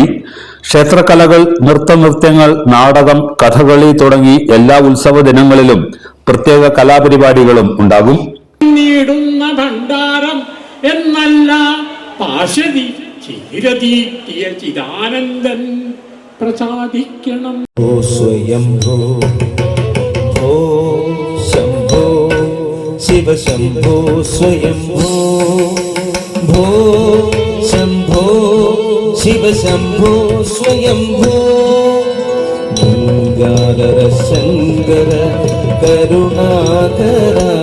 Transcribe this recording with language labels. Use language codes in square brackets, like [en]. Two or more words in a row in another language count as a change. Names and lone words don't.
[ml] ക്ഷേത്രകലകൾ, നൃത്തനൃത്യങ്ങൾ, നാടകം, കഥകളി തുടങ്ങി എല്ലാ ഉത്സവ ദിനങ്ങളിലും പ്രത്യേക കലാപരിപാടികളും ഉണ്ടാകും. പ്രസാദിക്കണം. [sa] शिव शंभो स्वयंभो भो शंभो शिव शंभो स्वयंभो गंगाधर शंकर करुणाकर